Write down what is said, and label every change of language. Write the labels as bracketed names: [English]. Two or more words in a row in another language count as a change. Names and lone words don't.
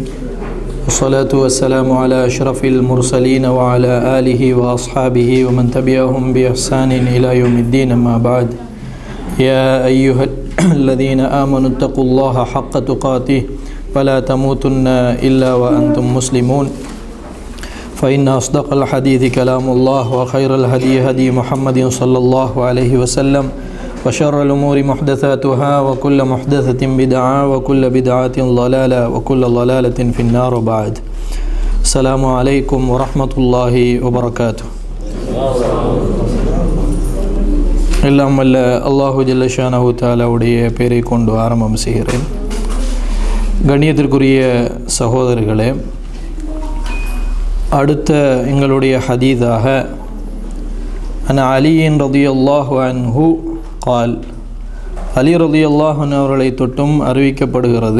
[Arabic] والصلاة والسلام على أشرف المرسلين وعلى آله وأصحابه ومن تبعهم بإحسان إلى يوم الدين. أما بعد. يا أيها الذين آمنوا اتقوا الله حق تقاته ولا تموتن إلا وأنتم مسلمون. فإن أصدق الحديث كلام الله وخير الهدي هدي محمد صلى الله عليه وسلم وشر الأمور محدثاتها وكل محدثة بدعة وكل بدعة ضلالة وكل ضلالة في النار. وبعد. السلام عليكم ورحمة الله وبركاته. [Tamil] எல்லாம் வல்ல [Arabic] الله جل شأنه [Tamil] தஆலாவுடைய பெயரை கொண்டு ஆரம்பம் செய்கிறேன். கண்ணியத்திற்குரிய சகோதரர்களே, அடுத்த எங்களுடைய ஹதீஸாக [Arabic] عن علي رضي الله عنه قال, [Tamil] அலி [Arabic] رضي الله عنه [Tamil] அவர்களை தொட்டும் அறிவிக்கப்படுகிறது.